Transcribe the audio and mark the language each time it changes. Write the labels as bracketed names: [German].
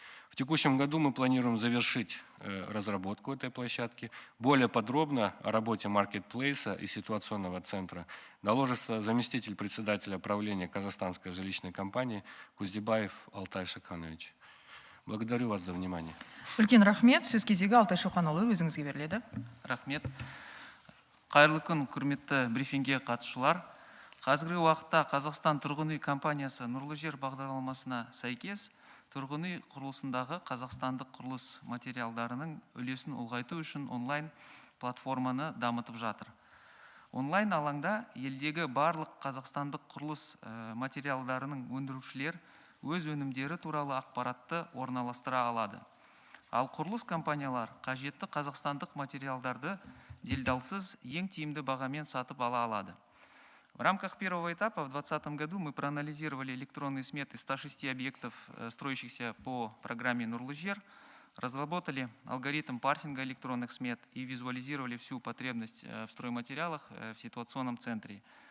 [Russian] В текущем году мы планируем завершить разработку этой площадки. Более подробно о работе маркетплейса и ситуационного центра доложится заместитель председателя правления Казахстанской жилищной компании Куздебаев Алтай Шаканович. Благодарю вас за внимание. [Kazakh] Үлкен рахмет. Сөз кезегі Алтай Шоқанұлы өзіңізге беріледі. Рахмет. Қайырлы күн, құрметті брифингке қатысушылар. Қазіргі уақытта Қазақстан тұрғын үй компаниясы Нұрлы жер бағдарламасына сәйкес тұрғын үй құрылысындағы қазақстандық құрылыс материалдарының үлесін ұлғайту үшін онлайн платформаны дамытып жатыр. Онлайн алаңда елдегі барлық қазақстандық құрылыс материалдарының өндірушілер өз өнімдері туралы ақпаратты орналастыра алады. Ал құрылыс компаниялар қажетті қазақстандық материалдарды делдалсыз ең тиімді бағамен сатып ала алады. [Russian] В рамках первого этапа в 2020 году мы проанализировали электронные сметы 106 объектов, строящихся по программе «Нурлы-жер», разработали алгоритм парсинга электронных смет и визуализировали всю потребность в стройматериалах в ситуационном центре.